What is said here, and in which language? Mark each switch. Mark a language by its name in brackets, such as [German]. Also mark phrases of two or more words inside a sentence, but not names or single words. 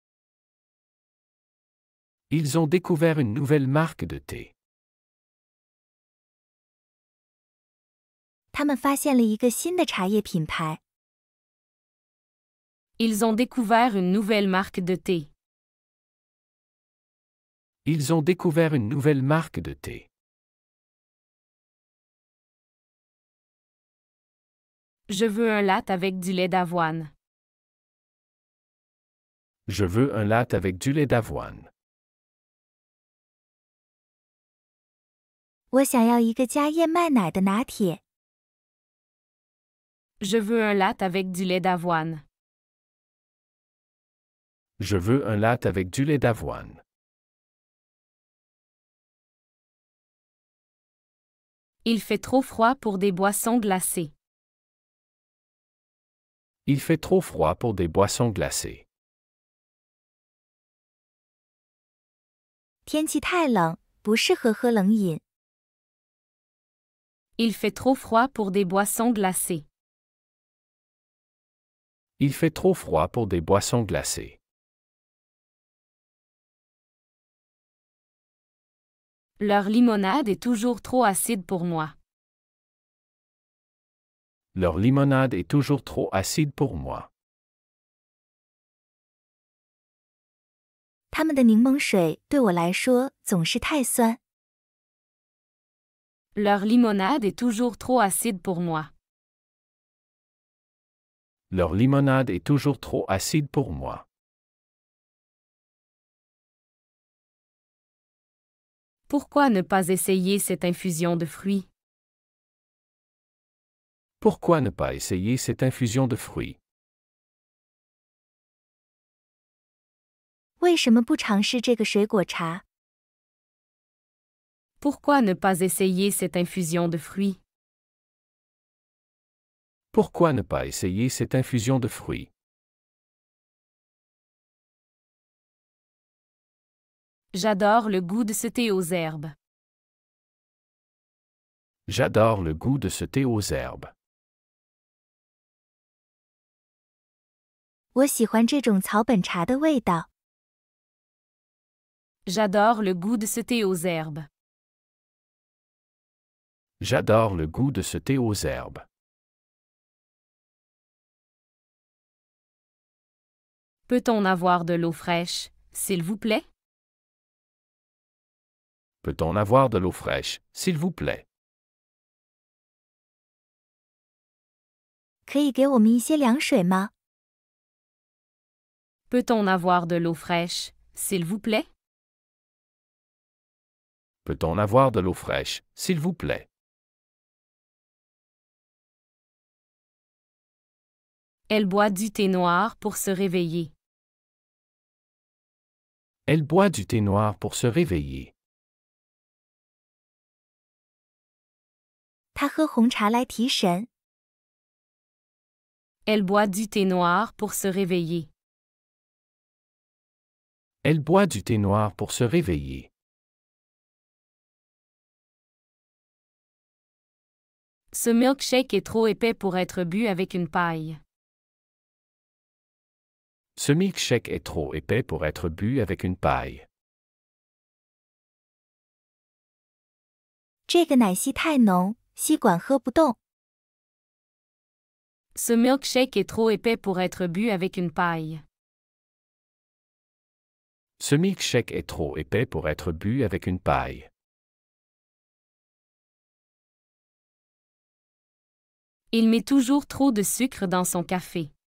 [French] Ils ont découvert une nouvelle marque de thé. [Chinese] 他们发现了一个新的茶叶品牌。 [French] Ils ont découvert une nouvelle marque de thé. Ils ont découvert une nouvelle marque de thé. Je veux un latte avec du lait d'avoine. Je veux un latte avec du lait d'avoine. [Chinese] 我想要一个加燕麦奶的拿铁。 [French] Je veux un latte avec du lait d'avoine. Je veux un latte avec du lait d'avoine. Il fait trop froid pour des boissons glacées. Il fait trop froid pour des boissons glacées. [Chinese] 天气太冷，不适合喝冷饮。 [French] Il fait trop froid pour des boissons glacées. Il fait trop froid pour des boissons glacées. Leur limonade est toujours trop acide pour moi. Leur limonade est toujours trop acide pour moi. [Chinese] 他们的柠檬水对我来说总是太酸。 [French] Leur limonade est toujours trop acide pour moi. Leur limonade est toujours trop acide pour moi. Pourquoi ne pas essayer cette infusion de fruits? Pourquoi ne pas essayer cette infusion de fruits? [Chinese] 为什么不尝试这个水果茶？ [French] Pourquoi ne pas essayer cette infusion de fruits? Pourquoi ne pas essayer cette infusion de fruits? J'adore le goût de ce thé aux herbes. J'adore le goût de ce thé aux herbes. [Chinese] 我喜欢这种草本茶的味道。 [French] J'adore le goût de ce thé aux herbes. J'adore le goût de ce thé aux herbes. Peut-on avoir de l'eau fraîche, s'il vous plaît? Peut-on avoir de l'eau fraîche, s'il vous plaît? [Chinese] 可以给我们一些凉水吗？ [French] Peut-on avoir de l'eau fraîche, s'il vous plaît? Peut-on avoir de l'eau fraîche, s'il vous plaît? Elle boit du thé noir pour se réveiller. Elle boit du thé noir pour se réveiller. [Chinese] 他喝红茶来提神。 [French] Elle boit du thé noir pour se réveiller. Elle boit du thé noir pour se réveiller. Ce milkshake est trop épais pour être bu avec une paille. Ce milkshake est trop épais pour être bu avec une paille. [Chinese] 这个奶昔太浓，吸管喝不动。 [French] Ce milkshake est trop épais pour être bu avec une paille. Ce milkshake est trop épais pour être bu avec une paille. Il met toujours trop de sucre dans son café.